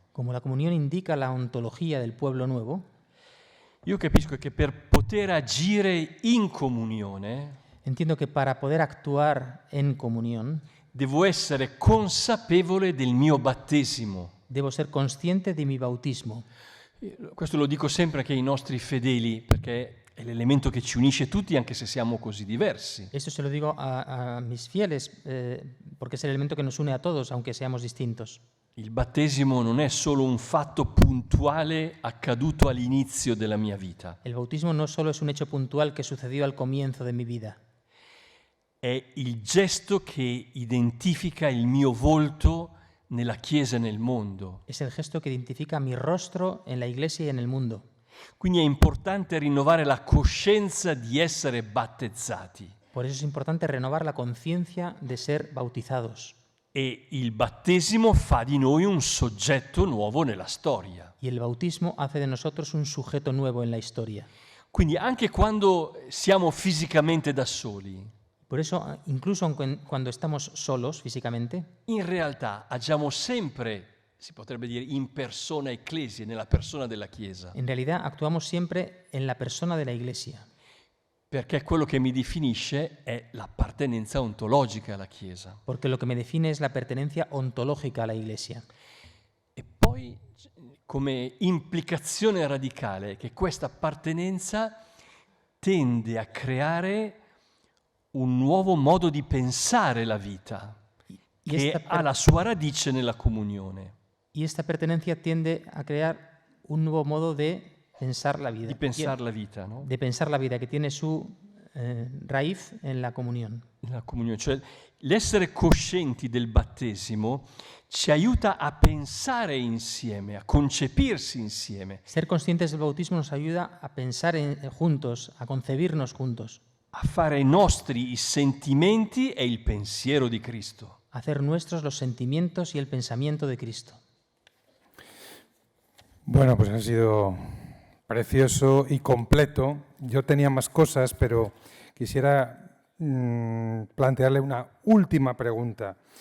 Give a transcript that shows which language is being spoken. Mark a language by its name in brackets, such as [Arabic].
[Spanish] Como la comunión indica la ontología del pueblo nuevo, [Italian] io capisco che per poter agire in comunione [Spanish] entiendo que para poder actuar en comunión [Italian] devo essere consapevole del mio battesimo. [Spanish] debo ser consciente de mi bautismo. [Italian] Questo lo dico sempre anche ai nostri fedeli, perché è l'elemento che ci unisce tutti, anche se siamo così diversi. [Spanish] Esto se lo digo a mis fieles, porque es el elemento que nos une a todos, aunque seamos distintos. [Italian] Il battesimo non è solo un fatto puntuale accaduto all'inizio della mia vita. [Spanish] El bautismo no solo es un hecho puntual que sucedió al comienzo de mi vida, [Italian] È il gesto che identifica il mio volto nella Chiesa e nel mondo. [Spanish] Es el gesto que identifica mi rostro en la iglesia y en el mundo. [Italian] Quindi è importante rinnovare la coscienza di essere battezzati. [Spanish] Por eso es importante renovar la conciencia de ser bautizados. [Italian] E il battesimo fa di noi un soggetto nuovo nella storia. [Spanish] Y el bautismo hace de nosotros un sujeto nuevo en la historia. [Italian] Quindi anche quando siamo fisicamente da soli, [Spanish] Por eso, incluso cuando estamos solos físicamente, [Italian] in realtà agiamo sempre, si potrebbe dire, in persona ecclesia, nella persona della Chiesa. [Spanish] en realidad actuamos siempre en la persona de la iglesia. [Italian] Perché quello che mi definisce è l'appartenenza ontologica alla Chiesa. [Spanish] Porque lo que me define es la pertenencia ontológica a la iglesia. [Italian] E poi, come implicazione radicale, che questa appartenenza tende a creare un nuovo modo di pensare la vita, che ha la sua radice nella comunione. [Spanish] Y esta pertenencia tiende a crear un nuevo modo de pensar la vida. [Italian] Di pensare la vita, no? [Spanish] De pensar la vida, que tiene su raíz en la comunión. [Italian] Nella comunione, cioè l'essere coscienti del battesimo ci aiuta a pensare insieme, a concepirsi insieme, [Spanish] Ser conscientes del bautismo nos ayuda a pensar juntos, a concebirnos juntos, [Italian] a fare i nostri i sentimenti e il pensiero di Cristo. [Spanish] a hacer nuestros los sentimientos y el pensamiento de Cristo. Bueno, pues ha sido precioso y completo. Yo tenía más cosas, pero quisiera plantearle una última pregunta.